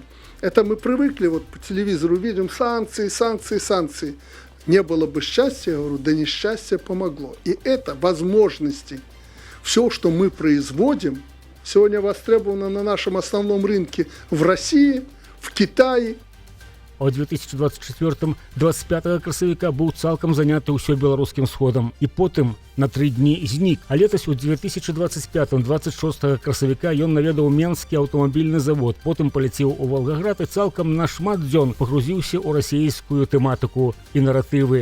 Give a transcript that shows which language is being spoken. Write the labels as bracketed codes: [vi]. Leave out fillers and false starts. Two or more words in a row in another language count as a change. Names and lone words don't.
[ru] Это мы привыкли, вот по телевизору видим санкции, санкции, санкции. Не было бы счастья, я говорю, да несчастье помогло. И это возможности. Все, что мы производим, сегодня востребовано на нашем основном рынке в России, в Китае. [be] А ў 2024-25 красавіка быў цалкам заняты ўсё беларускім сходам. І потым на 3 дні знік. А летась у 2025-26 красавіка ён наведаў Менскі аўтамабільны завод, потым паляцеў у Волгаград і цалкам на шмат дзён пагрузіўся ў расійскую тэматыку і наратывы.